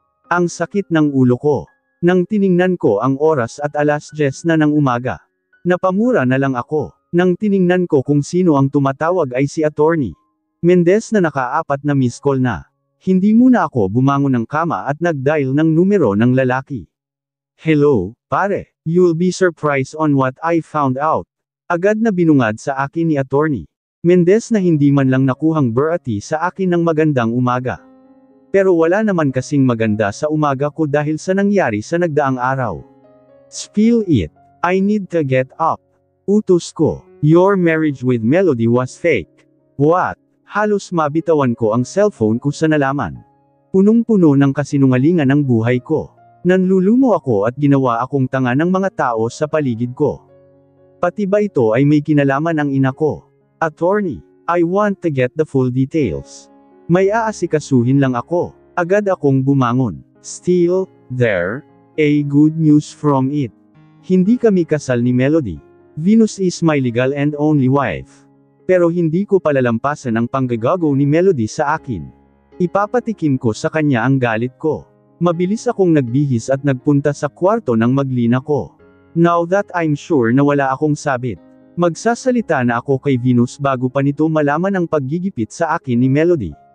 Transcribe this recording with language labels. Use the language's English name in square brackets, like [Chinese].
[Filipino] Ang sakit ng ulo ko. Nang tiningnan ko ang oras at 10:00 na ng umaga. Napamura na lang ako. Nang tiningnan ko kung sino ang tumatawag ay si Attorney Mendez na naka-4 na miss call na. Hindi muna ako bumangon ng kama at nag-dial ng numero ng lalaki. Hello, pare. [English] You'll be surprised on what I found out. [Filipino] Agad na binungad sa akin ni Attorney Mendez na hindi man lang nakuhang berati sa akin ng magandang umaga. Pero wala naman kasing maganda sa umaga ko dahil sa nangyari sa nagdaang araw. [English] Spill it. I need to get up. [Filipino] Utos ko. [English] Your marriage with Melody was fake. What? [Filipino] Halos mabitawan ko ang cellphone ko sa nalaman. Punong-puno ng kasinungalingan ang buhay ko. Nanlulumo ako at ginawa akong tanga ng mga tao sa paligid ko. Pati ba ito ay may kinalaman ang ina ko? [English] Attorney, I want to get the full details. [Filipino] May aasikasuhin lang ako. Agad akong bumangon. [English] Still, there, a good news from it. [Filipino] Hindi kami kasal ni Melody. [English] Venus is my legal and only wife. [Filipino] Pero hindi ko palalampasan ang panggagago ni Melody sa akin. Ipapatikim ko sa kanya ang galit ko. Mabilis akong nagbihis at nagpunta sa kwarto ng maglina ko. [English] Now that I'm sure [Filipino] na wala akong sabit, magsasalita na ako kay Venus bago pa nito malaman ang paggigipit sa akin ni Melody.